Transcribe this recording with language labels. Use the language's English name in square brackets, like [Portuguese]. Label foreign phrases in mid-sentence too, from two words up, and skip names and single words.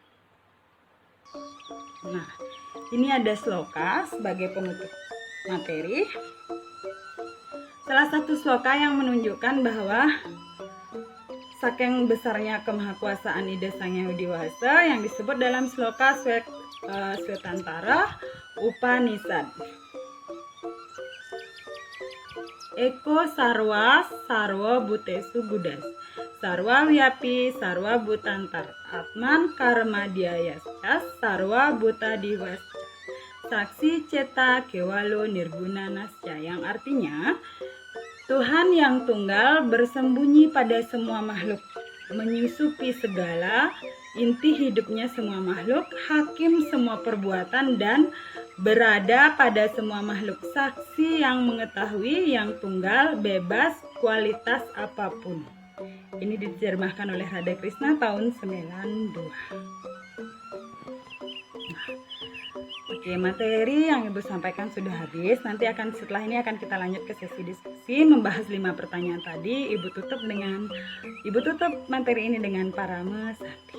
[Indonesian] Nah, ini ada sloka sebagai penutup materi. Salah satu sloka yang menunjukkan bahwa saking besarnya kemahakuasaan Ida Sang Hyang Widi-Wasa yang disebut dalam sloka Swetantara Upanishad. [Sanskrit] Eko sarwa sarwa butesu budas. Sarwa wiapi sarwa butantar. Atman karma diayasca sarwa buta diwasca. Saksi ceta kewalo nirguna nasca. [Indonesian] Yang artinya Tuhan yang tunggal bersembunyi pada semua makhluk, menyusupi segala, inti hidupnya semua makhluk, hakim semua perbuatan, dan berada pada semua makhluk. Saksi yang mengetahui, yang tunggal, bebas, kualitas apapun. Ini diterjemahkan oleh Radha Krishna tahun 92. Oke, materi yang Ibu sampaikan sudah habis. Nanti setelah ini akan kita lanjut ke sesi diskusi, membahas 5 pertanyaan tadi. Ibu tutup materi ini dengan [Sanskrit] parama santi.